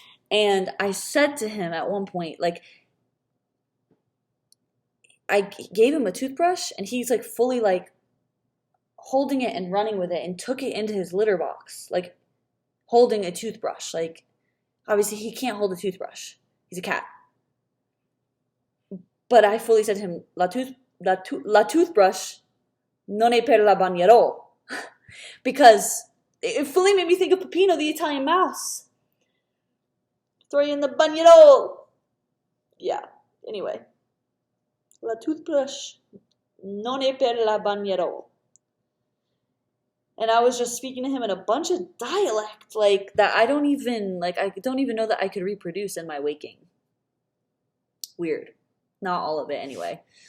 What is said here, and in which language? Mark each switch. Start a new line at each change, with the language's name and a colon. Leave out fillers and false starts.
English: And I said to him at one point, like, I gave him a toothbrush, and he's like fully like holding it and running with it, and took it into his litter box, like holding a toothbrush. Like, obviously he can't hold a toothbrush. He's a cat. But I fully said to him,
Italian: la toothbrush non è per la bagnerò.
English: Because it fully made me think of Peppino, the Italian mouse. Throw you in the bagnerò. Yeah, anyway.
Italian: La toothbrush non è per la bagnerò.
English: And I was just speaking to him in a bunch of dialect, like, that I don't even know that I could reproduce in my waking. Weird. Not all of it, anyway.